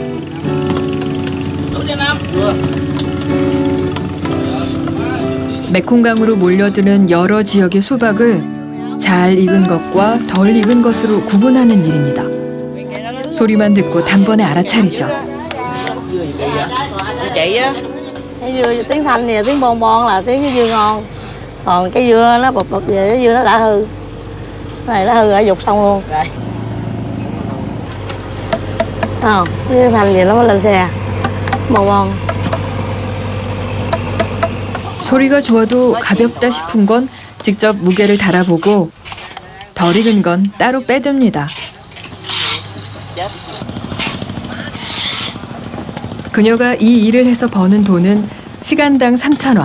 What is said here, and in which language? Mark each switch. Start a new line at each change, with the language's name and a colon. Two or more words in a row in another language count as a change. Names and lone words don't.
Korean: 메콩강으로 몰려드는 여러 지역의 수박을 잘 익은 것과 덜 익은 것으로 구분하는 일입니다. 소리만 듣고 단번에 알아차리죠.
Vietnamese: Chị á, cái dưa tiếng thanh thì tiếng bon bon là tiếng cái dưa ngon. Còn cái dưa nó bụp bụp về cái dưa nó đã hư. Cái này nó hư rồi dục xong luôn. Cái dưa thanh gì nó mới lên xe. Bon bon.
Korean: 소리가 좋아도 가볍다 싶은 건 직접 무게를 달아보고 덜 익은 건 따로 빼둡니다. 그녀가 이 일을 해서 버는 돈은 시간당 3,000원.